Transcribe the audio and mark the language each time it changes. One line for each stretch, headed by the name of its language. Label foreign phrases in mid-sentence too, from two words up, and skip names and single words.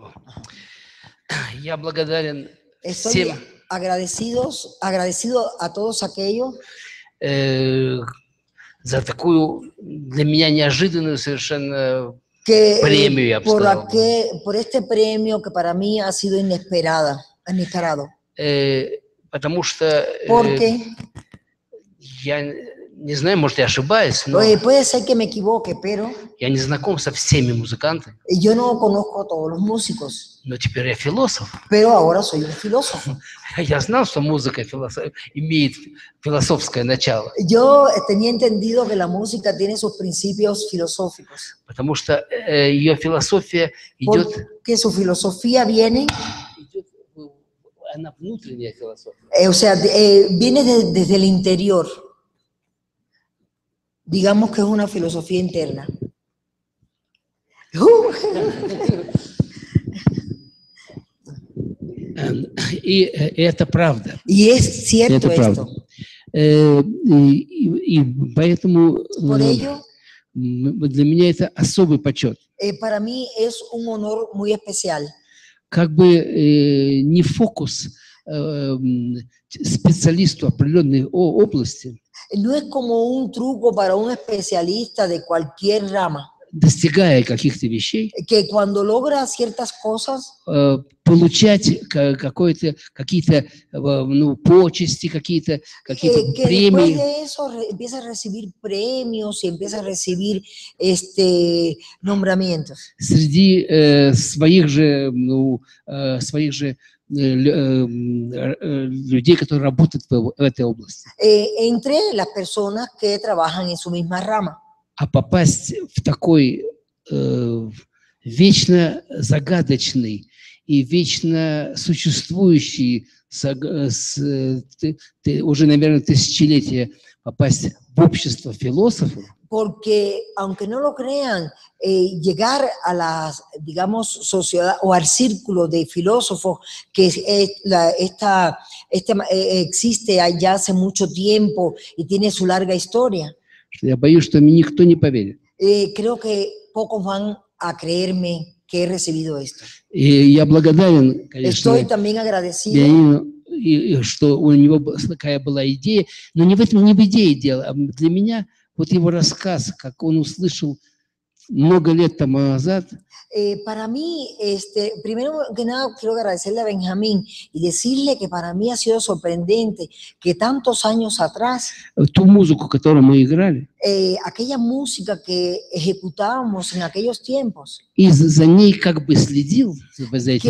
Russian: Я благодарен
Spanish: Estoy
Russian: всем,
Spanish: agradecido a todos aquellos
Russian: за такую для меня неожиданную совершенно
Spanish: que
Russian: премию, я бы сказал.
Spanish: por este premio que para mí ha sido inesperado.
Russian: Потому что
Spanish: Porque
Russian: я не знаю, может, я ошибаюсь, но
Spanish: puede ser que me equivoque, pero
Russian: я не знаком со всеми музыкантами.
Spanish: yo no conozco a todos los músicos,
Russian: Но теперь я философ.
Spanish: pero ahora soy un filósofo.
Russian: Я знал, что музыка имеет философское начало.
Spanish: Yo tenía entendido que la música tiene sus principios filosóficos,
Russian: Потому что ее философия идет,
Spanish: porque su filosofía viene,
Russian: она внутренняя философия.
Spanish: o sea, viene desde el interior. Digamos que es una filosofía interna.
Russian: И это правда.
Spanish: Y es cierto
Russian: Это правда.
Spanish: esto.
Russian: И поэтому
Spanish: Por ello,
Russian: для меня это особый почет.
Spanish: para mí es un honor muy especial.
Russian: Как бы не фокус специалисту определенной области
Spanish: No es como un truco para un especialista de cualquier rama,
Russian: достигая каких-то вещей,
Spanish: que cuando logra ciertas cosas,
Russian: получать какие-то почести, какие-то
Spanish: que después
Russian: премии.
Spanish: de eso empieza a recibir premios y empieza a recibir nombramientos.
Russian: Среди своих же людей, которые работают в этой области.
Spanish: Entre las personas que trabajan en su misma rama.
Russian: А попасть в такой вечно загадочный и вечно существующий уже, наверное, тысячелетия, попасть в общество философов.
Spanish: Porque, aunque no lo crean, llegar a la, digamos, sociedad o al círculo de filósofos que existe allá hace mucho tiempo y tiene su larga historia.
Russian: Я боюсь, что мне никто не поверит.
Spanish: Creo que pocos van a creerme que he recibido esto.
Russian: И я благодарен, конечно,
Spanish: Estoy también agradecido.
Russian: Леониду, что у него такая была идея, но не в идее дело, а для меня вот его рассказ, как он услышал много лет тому назад
Spanish: Para mí, primero que nada, quiero agradecerle a Benjamín y decirle que para mí ha sido sorprendente que tantos años atrás,
Russian: ту музыку, которую мы играли,
Spanish: aquella música que ejecutábamos en aquellos tiempos,
Russian: и за ней как бы следил за этим